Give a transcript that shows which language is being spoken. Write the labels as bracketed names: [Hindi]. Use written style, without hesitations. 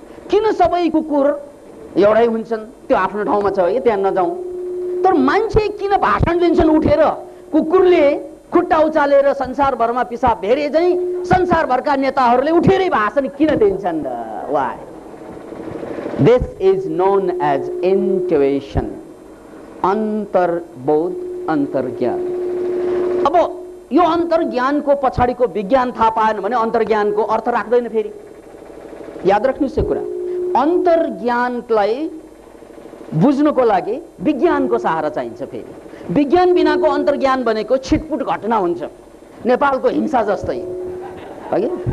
[Nepali] किन सबै कुकुर एउटै हुन्छन्? त्यो आफ्नो ठाउँमा छ है, त्यहाँ नजाउँ। तर मान्छे किन भाषण दिन्छन् उठेर? कुकुरले खुट्टा उचालेर संसारभरमा पिसाब फेरे चाहिँ संसारभरका नेताहरूले उठेरै भाषण किन दिन्छन्? [English] Why? This is known as intuition. [Nepali] अन्तर्बोध, अन्तर्ज्ञान। अब यो अन्तर्ज्ञानको पछाडिको विज्ञान थाहा पाएन भने अन्तर्ज्ञानको अर्थ राख्दैन। फेरि याद राख्नुहोस् यो कुरा, अन्तर्ज्ञानलाई बुझ्नको लागि विज्ञानको सहारा चाहिन्छ। फेरि विज्ञान बिनाको अन्तर्ज्ञान भनेको छिटपुट घटना हुन्छ, नेपालको हिंसा जस्तै है।